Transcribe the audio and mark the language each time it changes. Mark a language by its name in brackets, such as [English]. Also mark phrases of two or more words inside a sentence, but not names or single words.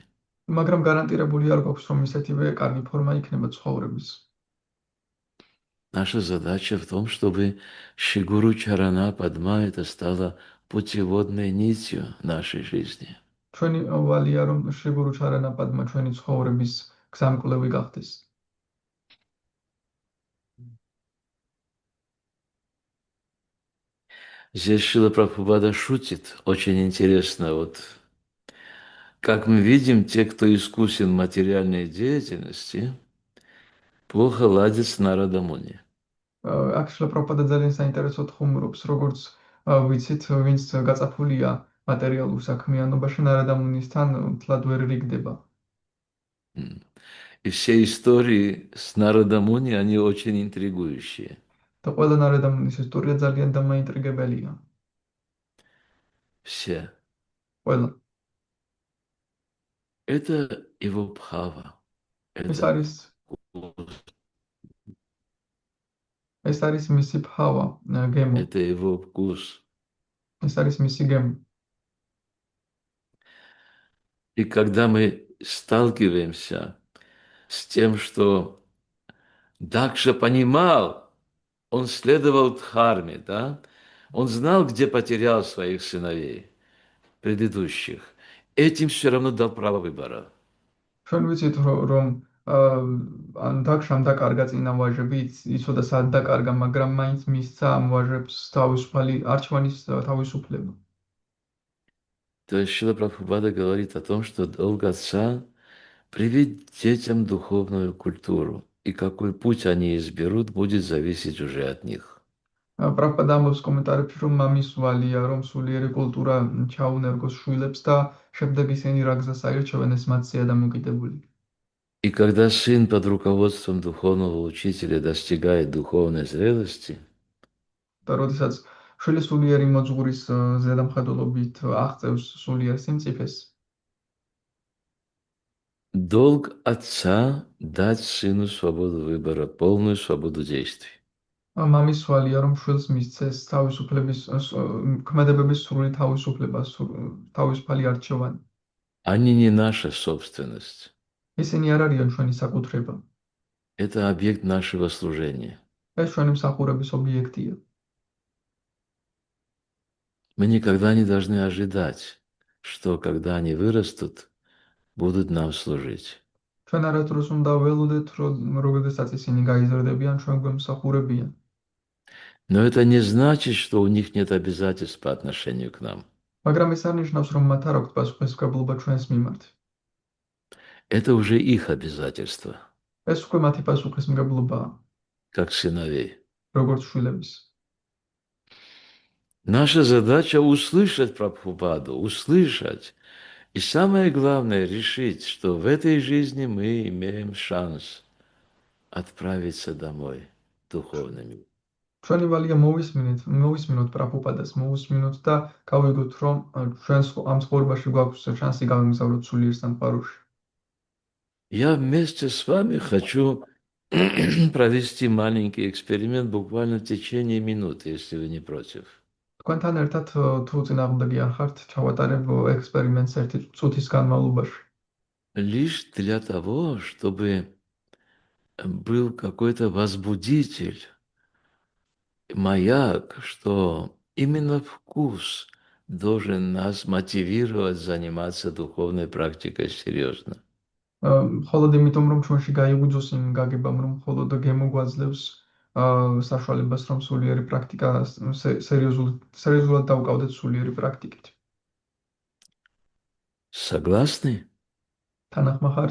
[Georgian] მაგრამ გარანტირებული არ გვაქვს, რომ ისეთივე კარგი ფორმა იქნება ცხოვრების. [Russian] Наша задача в том, чтобы Шигуру Чарана Падма это стало путеводной нитью нашей жизни. [Georgian] ჩვენი ვალია, რომ შიგურუ ჩარანა პადმა ჩვენი ცხოვრების გზამკვლევი გახდეს. [Russian] Здесь Шрила Прабхупада шутит, очень интересно. Вот, как мы видим, те, кто искусен в материальной деятельности, плохо ладят с Нарада Муни. [Georgian] აქ შრილა პრაბჰუპადა ძალიან საინტერესოდ ხუმრობს, როგორც ვიცით, ვინც გაწაფულია მატერიალურ საქმიანობაში ნარადამუნისთან მთლად ვერ რიგდება. [Russian] И все истории с народом Уни, они очень интригующие. [Georgian] და ყველა ნარადამუნის ისტორია ძალიან დამაინტრიგებელია. [Russian] Все. [Georgian] ყველა. [Russian] Это его бхава. [Georgian] ეს [Russian] Это [Georgian] არის ეს არის მისი ფავა, გემო. [Russian] это его вкус. [Georgian] ეს არის მისი გემო. [Russian] И когда мы сталкиваемся с тем, что Дакша понимал, он следовал Дхарме, да? Он знал, где потерял своих сыновей предыдущих. Этим все равно дал право выбора. [Georgian] ჩვენ ვიცით რომ ან დაკშამ დაკარგა წინა ვაჟები, იცოდა სად დაკარგა, მაგრამ მაინც მისცა ამ ვაჟებს თავისუფალი არჩევანის თავისუფლება. [Russian] То есть Шрила Прабхупада говорит о том, что долг отца привить детям духовную культуру. И какой путь они изберут, будет зависеть уже от них. [Georgian] პრაბჰუპადა ამბობს კომენტარებში, რომ მამის ვალია, რომ სულიერი კულტურა ჩაუნერგოს შვილებს და შემდეგ ისინი რა გზას აირჩევენ, ეს მათზეა დამოკიდებული. [Russian] И когда сын под руководством духовного учителя достигает духовной зрелости, [Georgian] და როდესაც შვილი სულიერი მოძღვრის ზედამხედველობით აღწევს სულიერ სიმწიფეს, [Russian] долг отца дать сыну свободу выбора, полную свободу действий. [Georgian] მამის ვალია, რომ შვილს მისცეს თავისუფლების ქმედებების სრული თავისუფლება, თავისუფალი არჩევანი. [Russian] Они не наша собственность. [Georgian] ისინი არ არიან ჩვენი საკუთრება. [Russian] Это объект нашего служения. [Georgian] ეს ჩვენი მსახურების ობიექტია. [Russian] Мы никогда не должны ожидать, что когда они вырастут, будут нам служить. [Georgian] ჩვენ არასდროს უნდა ველოდეთ, რომ როდესაც ისინი გაიზრდებიან, ჩვენ გვემსახურებიან. [Russian] Но это не значит, что у них нет обязательств по отношению к нам. [Georgian] მაგრამ ეს არ ნიშნავს, რომ მათ არ აქვთ პასუხისმგებლობა ჩვენს მიმართ. [Russian] Это уже их обязательства, [Georgian] ეს უკვე მათი პასუხისმგებლობაა, [Russian] как сыновей. [Georgian] როგორც შვილების. [Russian] Наша задача услышать Прабхупаду, услышать. И самое главное, решить, что в этой жизни мы имеем шанс отправиться домой духовными. [Georgian] ჩვენი ვალია მოვისმინოთ პრაბჰუპადას, მოვისმინოთ და გავიგოთ, რომ ჩვენ ამ ცხოვრებაში გვაქვს შანსი გავემგზავროთ სულიერ სამყაროში. [Russian] Я вместе с вами хочу провести маленький эксперимент буквально в течение минуты, если вы не против. [Georgian] თქვენთან ერთად თუ წინააღმდეგი არ ხართ, ჩავატარებ ექსპერიმენტს ერთი წუთის განმავლობაში. [Russian] Лишь для того, чтобы был какой-то возбудитель, маяк, что именно вкус должен нас мотивировать заниматься духовной практикой серьезно. [Georgian] მხოლოდ იმიტომ, რომ ჩვენში გაიგვიძოს იმ გაგებამ, რომ მხოლოდ გემო გვაძლევს საშუალებას, რომ სულიერი პრაქტიკა სერიოზულად დავუკავდეთ სულიერი პრაქტიკით. [Russian] Согласны? [Georgian] თანახმა ხართ?